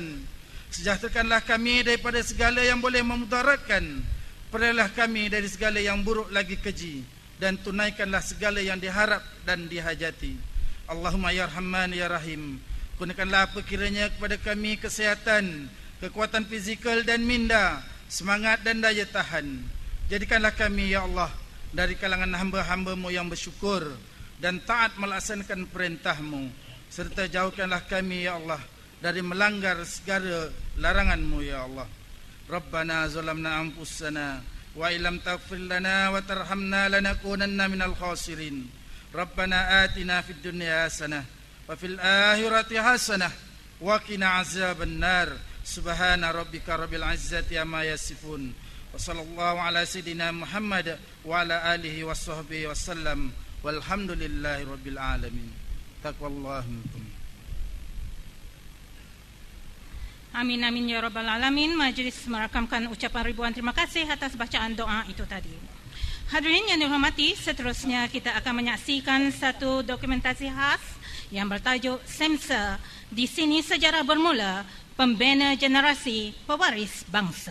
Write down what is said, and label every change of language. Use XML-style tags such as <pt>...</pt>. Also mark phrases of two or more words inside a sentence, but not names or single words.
<ms>Sejahterakanlah kami daripada segala yang boleh memudaratkan. Perailah kami dari segala yang buruk lagi keji, dan tunaikanlah segala yang diharap dan dihajati.</ms> <ar>اللهم يا رحمن يا رحيم,</ar> <ms>kurniakanlah apa kiranya kepada kami kesehatan, kekuatan fizikal dan minda, semangat dan daya tahan. Jadikanlah kami</ms> <ar>يا الله</ar> <ms>dari kalangan hamba-hamba-Mu yang bersyukur dan taat melaksanakan perintah-Mu, serta jauhkanlah kami</ms> <ar>يا الله</ar> <ms>dari melanggar segala larangan-Mu</ms> <ar>يا الله. ربنا ظلمنا أنفسنا وإن لم تغفر لنا وترحمنا لنكونن من الخاسرين. ربنا آتنا في الدنيا حسنة وفي الآخرة حسنة وقنا عذاب النار. سبحان ربك رب العزة عما يصفون. وصلى الله على سيدنا محمد وعلى آله وصحبه وسلم. والحمد لله رب العالمين. تقوى الله منكم. آمين آمين يا رب العالمين.</ar> <ms>Majlis merakamkan ucapan ribuan terima kasih atas bacaan doa itu tadi. Hadirin yang dihormati, seterusnya kita akan menyaksikan satu dokumentasi khas yang bertajuk Semsa, di sini sejarah bermula, pembina generasi pewaris bangsa.</ms>